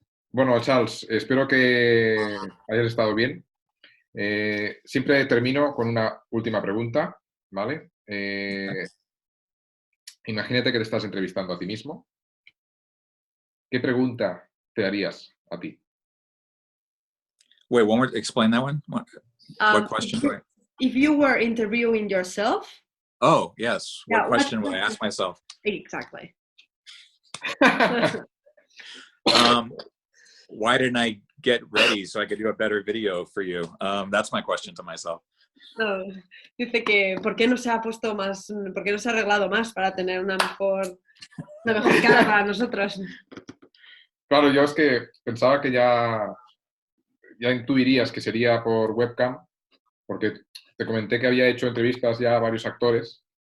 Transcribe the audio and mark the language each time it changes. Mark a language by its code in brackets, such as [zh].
[es] Bueno, Charles, espero que hayas estado bien. Siempre termino con una última pregunta, ¿vale? Imagínate que te estás entrevistando a ti mismo. ¿Qué pregunta te harías a ti? [en] Wait, one more. Explain that one. What question? If you were interviewing yourself. Oh, yes. What question would I ask myself? Exactly. Why didn't I get ready so I could do a better video for you? That's my question to myself. [es] No, dice que ¿por qué no se ha puesto más, por qué no se ha arreglado más para tener una mejor cara para nosotros? Claro, yo es que pensaba que ya intuirías que sería por webcam, porque te comenté que había hecho entrevistas ya a varios actores.